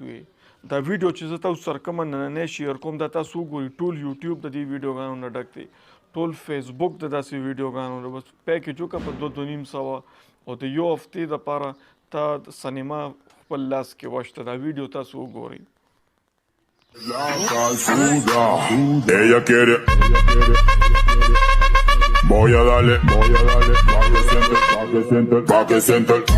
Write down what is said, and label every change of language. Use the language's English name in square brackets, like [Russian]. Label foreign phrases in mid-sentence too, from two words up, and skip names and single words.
[Pashto] دا ویډیو چې زه تاسو سره کومه نننۍ شیر کوم دا تاسو وګورئ، ټول یوټیوب د دې ویډیوګانو نه ډک دی، ټول فیسبوک د داسې ویډیوګانو نه. بس پیکیج وکړه په 2-2.5 او د یو هفتې دپاره تا سینما خپل لاس کې وشته. دا ویډیو تاسو وګورئ. [Spanish] Ella quiere. Voy a darle, pa' que siente, pa' que siente.